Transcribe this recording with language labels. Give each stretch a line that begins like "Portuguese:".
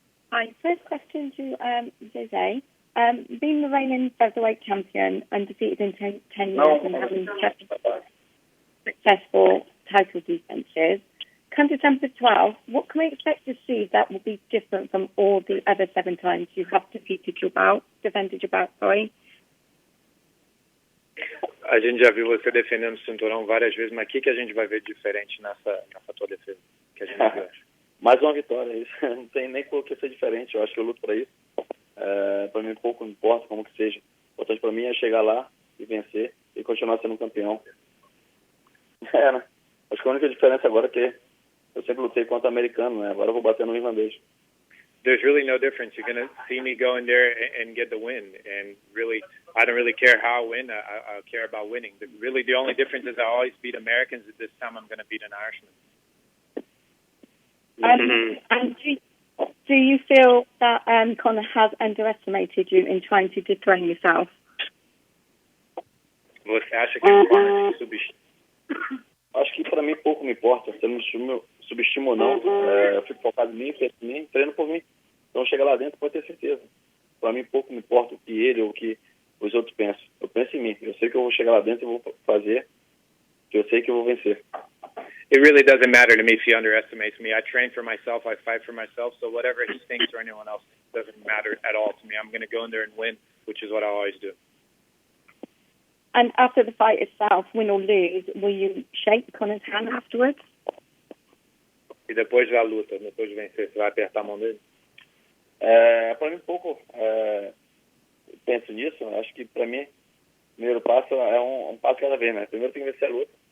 English: Hi, first question to Jose. Being the reigning featherweight champion, undefeated in 10 years and having successful title defenses, come December 12th, what can we expect to see that will be different from all the other 7 times you have defended your bout?
Portuguese: A gente já viu você defendendo o cinturão várias vezes, mas o que a gente vai ver diferente nessa tua defesa? Que a gente viu? Mais uma vitória, isso. Não tem nem por que ser diferente. Eu acho que eu luto para isso. Para mim, pouco importa como que seja. O importante para mim é chegar lá e vencer e continuar sendo campeão. Né? Acho que a única diferença agora é que eu sempre lutei contra americano, né? Agora eu vou bater no irlandês.
English: There's really no difference. You're going to see me go in there and get the win. And really, I don't really care how I win. I care about winning. The only difference is I always beat Americans. This time I'm going to beat an Irishman. And do you feel that Conor has underestimated you in trying to dethrone yourself?
Portuguese: Você acha que o Conor te subestima? Acho que para mim pouco me importa. Se ele me subestima ou não, eu fico focado em mim, penso em mim, treino por mim. Então chega lá dentro, pode ter certeza. Para mim pouco me importa o que ele ou o que os outros pensam. Eu penso em mim. Eu sei que eu vou chegar lá dentro e vou fazer, que eu sei que eu vou vencer.
English: It really doesn't matter to me if he underestimates me. I train for myself. I fight for myself. So whatever he thinks or anyone else doesn't matter at all to me. I'm going to go in there and win, which is what I always do. And after the fight itself, win or lose, will you shake Conor's hand afterwards?
Portuguese: E depois da luta, depois de vencer, você vai apertar a mão dele? Para mim, pouco penso nisso. Acho que, para mim, o primeiro passo é um passo cada vez, né? Primeiro tem que vencer a luta.